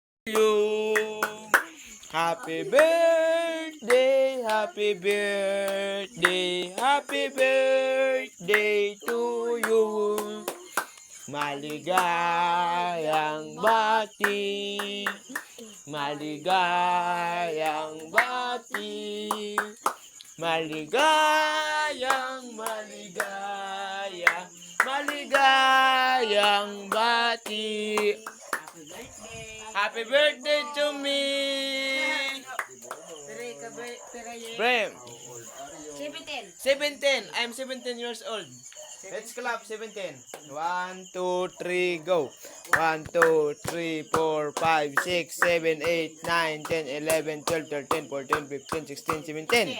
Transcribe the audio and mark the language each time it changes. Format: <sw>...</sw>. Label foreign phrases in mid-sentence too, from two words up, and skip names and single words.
<en>you. Happy birthday, happy birthday, happy birthday to you.</en> <tl>Maligayang bati, maligayang bati, maligayang maligayang bati.</tl> <en>Happy birthday to me. Brem. 17. I'm 17 years old. Let's clap 17. 1, 2, 3, go. 1, 2, 3, 4, 5, 6, 7, 8, 9, 10, 11, 12, 13, 14, 15, 16, 17.</en>